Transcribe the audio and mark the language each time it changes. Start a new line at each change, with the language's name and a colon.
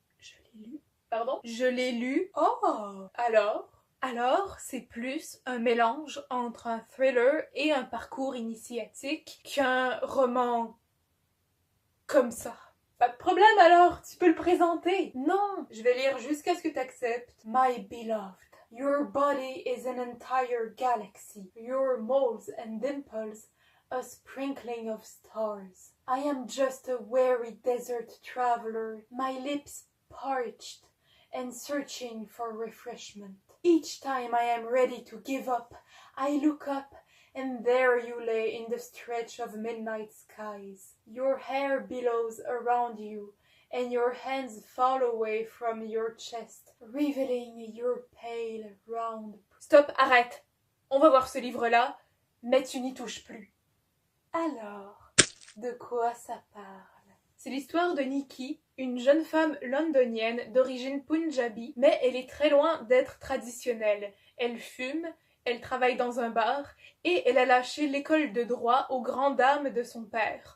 French: Je l'ai lu. Pardon? Je l'ai lu. Oh! Alors, c'est plus un mélange entre un thriller et un parcours initiatique qu'un roman comme ça. Pas de problème alors, tu peux le présenter. Non, je vais lire jusqu'à ce que t'acceptes.
English: My beloved. Your body is an entire galaxy, your moles and dimples a sprinkling of stars. I am just a weary desert traveler, my lips parched and searching for refreshment. Each time I am ready to give up, I look up and there you lay in the stretch of midnight skies. Your hair billows around you, and your hands fall away from your chest, revealing your pale, round...
French: Stop, arrête! On va voir ce livre-là, mais tu n'y touches plus. Alors, de quoi ça parle? C'est l'histoire de Nikki, une jeune femme londonienne d'origine punjabi, mais elle est très loin d'être traditionnelle. Elle fume, elle travaille dans un bar et elle a lâché l'école de droit aux grandes dames de son père.